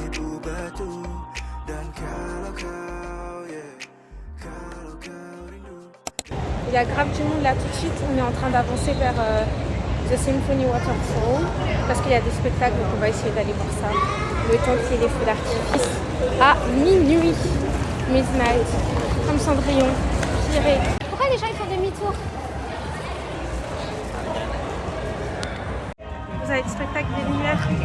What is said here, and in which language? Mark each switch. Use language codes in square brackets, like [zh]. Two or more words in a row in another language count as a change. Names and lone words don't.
[ms] Dan kalau kau, yeah, kalau kau rindu. [fr] Il y a grave du monde là tout de suite. On est en train d'avancer vers The Symphony Waterfall parce qu'il y a des spectacles, donc on va essayer d'aller voir ça. Le temps qu'il y ait les feux d'artifice à minuit. Midnight, comme Cendrillon, Pirée. Pourquoi les gens ils font demi-tour? Vous avez le spectacle des lumières.